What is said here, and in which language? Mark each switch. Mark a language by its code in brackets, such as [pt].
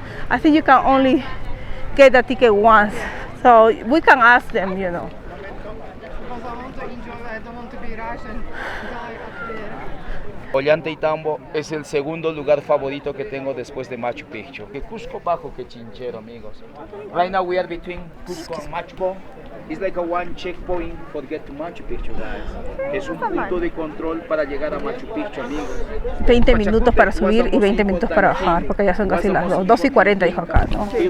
[en] I think you can only get the ticket once, so we can ask them, you know. [es] Ollantaytambo es el segundo lugar favorito que tengo después de Machu Picchu. Que Cusco bajo que Chinchero, amigos. [en] Right now we are between Cusco and Machu Picchu. It's like a one checkpoint for get to Machu Picchu, guys. [es] Es un punto de control para llegar a Machu Picchu, amigos. 20 minutos para subir y 20 minutos para bajar, porque ya son casi las 2:40, dijo acá, ¿no?